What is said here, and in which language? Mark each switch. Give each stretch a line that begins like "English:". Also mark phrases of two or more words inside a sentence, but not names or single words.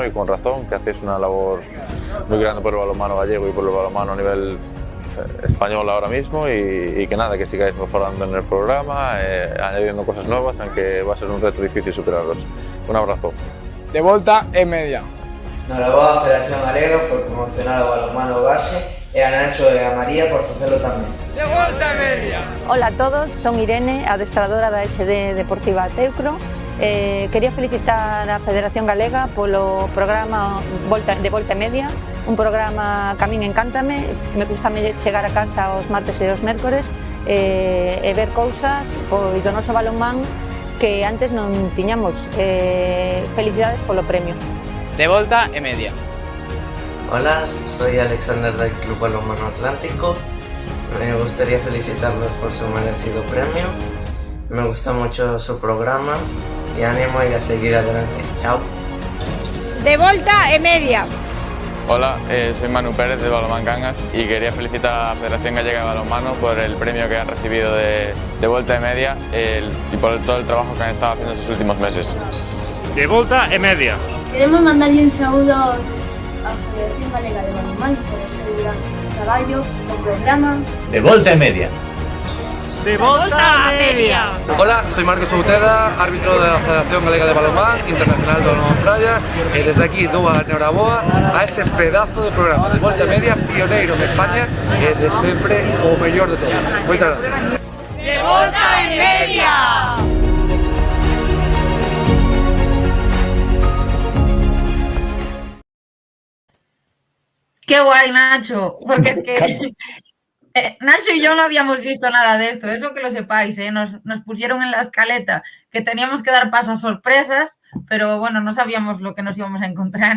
Spanish: Y con razón, que hacéis una labor muy grande por el balonmano gallego y por el balonmano a nivel español ahora mismo y que nada, que sigáis mejorando en el programa, añadiendo cosas nuevas, aunque va a ser un reto difícil superarlos. Un abrazo. De Volta y Media.
Galician: Enhorabuena a Federación Galega por promocionar o balonmano base e a Nacho e a María por facelo tamén. De Volta y Media. Hola a todos, son Irene, adestradora da SD Deportiva Teucro. Quería felicitar a Federación Galega polo programa de Volta y Media, un programa que a min encántame,
Spanish: me gusta
Galician: chegar a casa os martes e os mércores e ver cousas pois do noso balonmán que antes non tiñamos. Felicidades polo premio. De Volta y Media.
Spanish: Hola, soy Alexander del Club Balonmano Atlántico. Me gustaría felicitarlos por su merecido premio. Me gusta mucho su programa y ánimo y a seguir adelante. Chao. De volta e media. Hola, soy Manu Pérez de Balonmán Cangas y quería felicitar a la Federación Gallega de Balonmano por el premio que han recibido de Volta e Media y por todo el trabajo que han estado haciendo estos últimos meses.
Galician: De Volta e Media. Queremos mandarle un saúdo á Federación Galega de Balonmán por ese gran traballo, o programa. De Volta e Media. De Volta e Media.
Spanish: Hola, soy Marcos Outeda, árbitro de la Federación Galega de Balonmán, internacional de Balonmán Playa,
Galician: e desde aquí dou a enhoraboa a ese pedazo de programa de Volta e Media, pioneiro de España e de sempre o mellor de todos. Moitas gracias. De Volta e Media.
Spanish: Qué guay, Nacho, porque es que Nacho y yo no habíamos visto nada de esto, eso que lo sepáis, nos pusieron en la escaleta que teníamos que dar paso a sorpresas, pero bueno, no sabíamos lo que nos íbamos a encontrar.